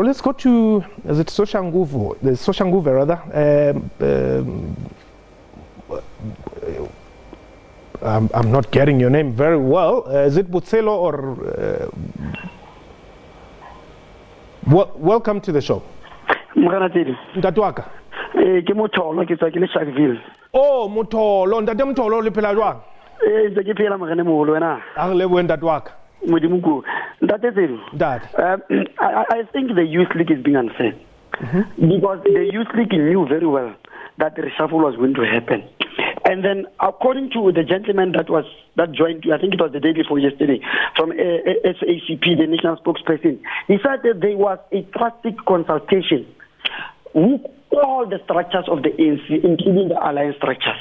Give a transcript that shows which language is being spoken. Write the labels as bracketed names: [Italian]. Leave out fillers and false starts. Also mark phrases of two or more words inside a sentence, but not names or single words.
[English] Let's go to, is it Soshanguve? The Soshanguve rather. I'm not getting your name very well. Is it Butselo or... welcome to the show. [Southern Sotho] Ntatwaka. Oh, Motolo. Ntate Motolo le phela jwang? Ke phela magane moholo wena. A re lebohe ntatwaka. Modimo. Ntate Tselu. [English] I think the Youth League is being unfair. Because the Youth League knew very well that the reshuffle was going to happen. And then, according to the gentleman that joined, I think it was the day before yesterday, from SACP, the national spokesperson, he said that there was a trusted consultation with all the structures of the ANC, including the alliance structures.